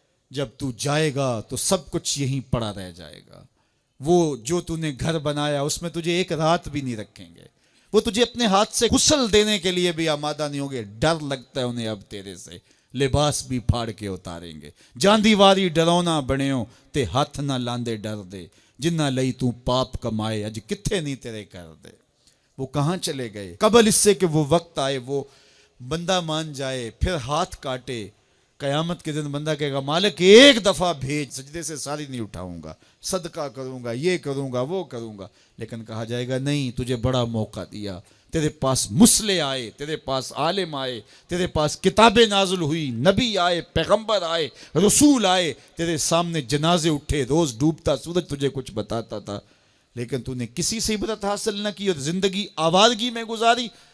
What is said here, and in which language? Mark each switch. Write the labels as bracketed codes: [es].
[ur] جب تو جائے گا تو سب کچھ یہیں پڑا رہ جائے گا. وہ جو تو نے گھر بنایا اس میں تجھے ایک رات بھی نہیں رکھیں گے. وہ تجھے اپنے ہاتھ سے غسل دینے کے لیے بھی آمادہ نہیں ہوگے. ڈر لگتا ہے انہیں اب تیرے سے, لباس بھی پھاڑ کے اتاریں گے. [pa] جاندی واری ڈرونا بنیو تے ہاتھ نہ لاندے ڈر دے, جنہ لئی تو پاپ کمائے اج کتھے نہیں تیرے کر دے. [ur] وہ کہاں چلے گئے قبل اس سے کہ وہ وقت آئے, وہ بندہ مان جائے پھر ہاتھ کاٹے. قیامت کے دن بندہ کہے گا مالک ایک دفعہ بھیج, سجدے سے ساری نہیں اٹھاؤں گا, صدقہ کروں گا, یہ کروں گا, وہ کروں گا. لیکن کہا جائے گا نہیں, تجھے بڑا موقع دیا, تیرے پاس مسلح آئے, تیرے پاس عالم آئے, تیرے پاس کتابیں نازل ہوئی, نبی آئے, پیغمبر آئے, رسول آئے, تیرے سامنے جنازے اٹھے, روز ڈوبتا سورج تجھے کچھ بتاتا تھا, لیکن تو نے کسی سے عبرت حاصل نہ کی اور زندگی آوارگی میں گزاری.